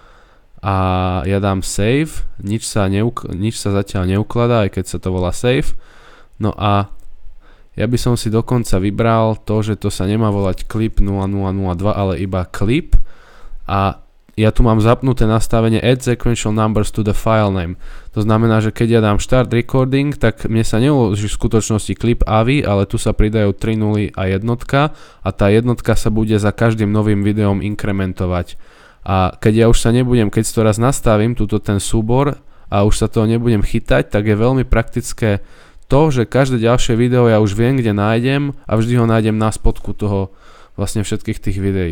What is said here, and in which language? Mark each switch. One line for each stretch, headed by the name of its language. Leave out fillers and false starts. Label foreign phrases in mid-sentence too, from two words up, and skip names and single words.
Slovak: A ja dám save, nič sa zatiaľ neukladá, aj keď sa to volá save. No a ja by som si dokonca vybral to, že to sa nemá volať clip 0002, ale iba clip. A ja tu mám zapnuté nastavenie
English: add sequential numbers to the file name.
Slovak: To znamená, že keď ja dám
English: start recording,
Slovak: tak mne sa neuloží v skutočnosti clip AVI, ale tu sa pridajú 3 nuly a jednotka a tá jednotka sa bude za každým novým videom inkrementovať. A keď ja už sa nebudem, keď si to raz nastavím, túto ten súbor a už sa toho nebudem chytať, tak je veľmi praktické to, že každé ďalšie video ja už viem, kde nájdem a vždy ho nájdem na spodku toho vlastne všetkých tých videí.